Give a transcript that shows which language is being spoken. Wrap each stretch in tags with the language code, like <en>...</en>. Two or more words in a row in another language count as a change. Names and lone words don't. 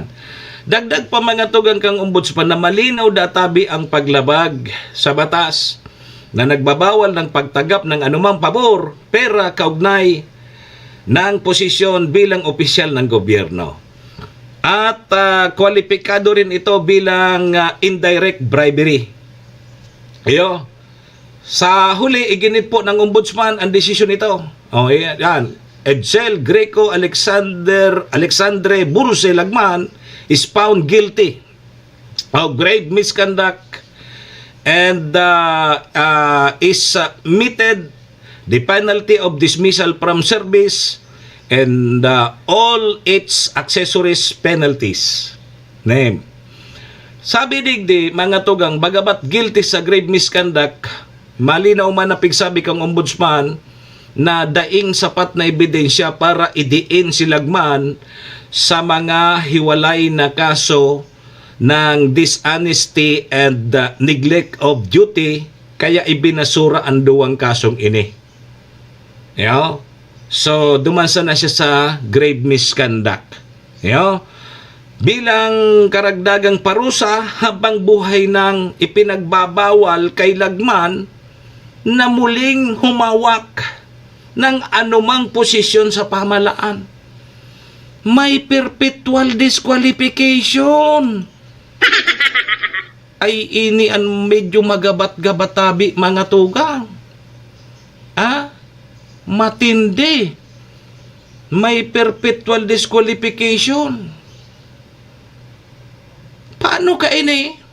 <tl>Dagdag pa mga tugang kang ombudsman na malinaw databi ang paglabag sa batas na nagbabawal ng pagtagap ng anumang pabor, pera, kaugnay ng posisyon bilang opisyal ng gobyerno. At kwalipikado rin ito bilang</tl> <en>indirect bribery.</en> <tl>Sa huli, iginit po ng ombudsman ang desisyon ito. Yan.</tl> <en>Edsel Greco Alexandre Burse Lagman is found guilty of grave misconduct and is submitted the penalty of dismissal from service and all its accessories penalties. Name.</en> <bik>Sabi digdi, mga tugang, bagamat guilty sa</bik> <en>grave misconduct,</en> <bik>malinaw man na pigsabi kang ombudsman na daing sapat na ebidensya para idiin si Lagman sa mga hiwalay na kaso ng</bik> <en>dishonesty and neglect of duty,</en> <bik>kaya ibinasura ang duwang kasong ini. So, dumansa na siya sa</bik> <en>grave misconduct.</en> <tl>Bilang karagdagang parusa habang buhay nang ipinagbabawal kay Lagman na muling humawak ng anumang posisyon sa pamahalaan. May</tl> <en>perpetual disqualification.</en> <bik>Ay ini ang medyo magabat-gabatabi mga tugang.</bik> <tl>Matindi. May</tl> <en>perpetual disqualification.</en> <bik>Paano ka ini?</bik>